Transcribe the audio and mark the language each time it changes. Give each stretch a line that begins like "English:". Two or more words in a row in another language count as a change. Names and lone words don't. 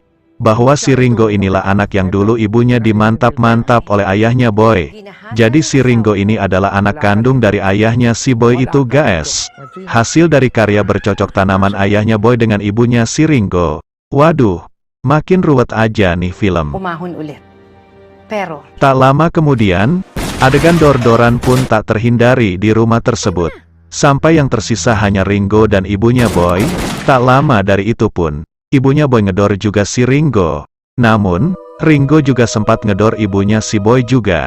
Indonesian: Bahwa si Ringo inilah anak yang dulu ibunya dimantap-mantap oleh ayahnya Boy. Jadi si Ringo ini adalah anak kandung dari ayahnya si Boy itu guys. Hasil dari karya bercocok tanaman ayahnya Boy dengan ibunya si Ringo. Waduh, makin ruwet aja nih film.
Filipino: Umahon ulit. Pero,
Indonesian: Tak lama kemudian, adegan dor-doran pun tak terhindari di rumah tersebut. Sampai yang tersisa hanya Ringo dan ibunya Boy. Tak lama dari itu pun, ibunya Boy ngedor juga si Ringo. Namun, Ringo juga sempat ngedor ibunya si Boy juga.